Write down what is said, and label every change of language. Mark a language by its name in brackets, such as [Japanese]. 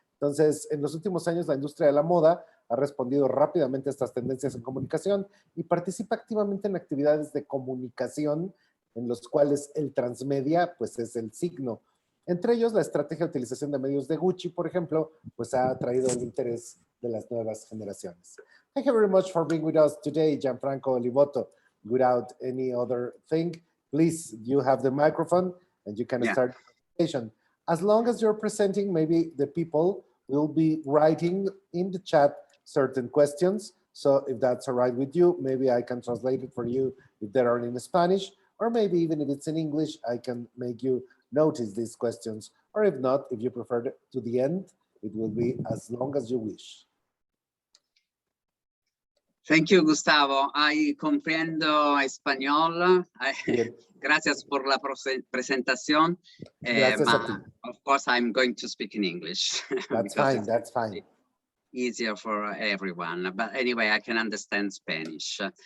[Spanish] Entonces, en los últimos años, la industria de la moda ha respondido rápidamente a estas tendencias en comunicación y participa activamente en actividades de comunicación en los cuales el transmedia pues es el signo. Entre ellos, la estrategia de utilización de medios de Gucci, por ejemplo, pues ha atraído el interés de las nuevas generaciones. [English] Thank you very much for being with us today, Gianfranco Olivotto. Without any other thing, please, you have the microphone and you can start the presentation. As long as you're presenting, maybe the people will be writing in the chat certain questions. So if that's all right with you, maybe I can translate it for you if they are in Spanish, or maybe even if it's in English, I can make you notice these questions. Or if not, if you prefer to the end, it will be as long as you wish. Thank you, Gustavo. I [Spanish] comprendo español. Gracias por la presentación. Gracias a ti. [English] Of course, I'm going to speak in English. That's fine, that's fine. Easier for everyone. But anyway, I can understand Spanish.